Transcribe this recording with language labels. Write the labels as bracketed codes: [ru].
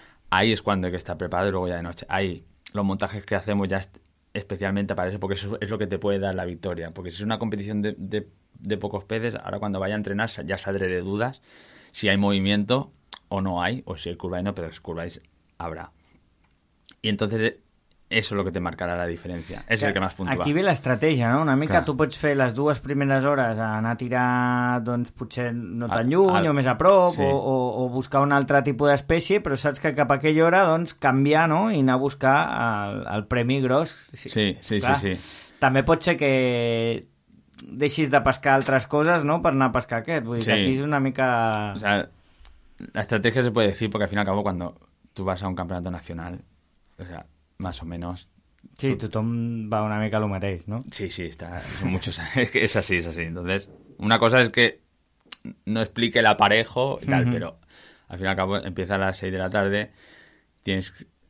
[es] ahí es cuando hay que estar preparado y luego ya de noche. Ahí, los montajes que hacemos ya especialmente para eso, porque eso es lo que te puede dar la victoria. Porque si es una competición de pocos peces, ahora cuando vaya a entrenar ya saldré de dudas si hay movimiento o no hay, o si hay curva y no, pero si curváis habrá. Y entonces eso es lo que te marcará la diferencia. [ca] És el que más puntua. Aquí ve l'estratègia, no? Una mica tu pots fer les dues primeres hores a anar a tirar, doncs, potser no tan lluny o més a prop, sí. o buscar un altre tipus d'espècie, però saps que cap a aquella hora, doncs, canviar, no? I anar a buscar el premi gros. Sí. També pot ser que deixis de pescar altres coses, no? Per anar a pescar aquest. Vull dir, sí. Aquí és una mica... [es] O sea, l'estratègia se puede decir, porque al fin y al cabo, cuando tú vas a un campeonato nacional, o sea... Más o menos. [ca] Sí, tothom va una mica a lo mateix, ¿no? [es] Sí, está. Son muchos. Es así. Entonces, una cosa es que no explique el aparejo y tal, uh-huh. Pero al fin y al cabo empieza a las 6 de la tarde. Tienes.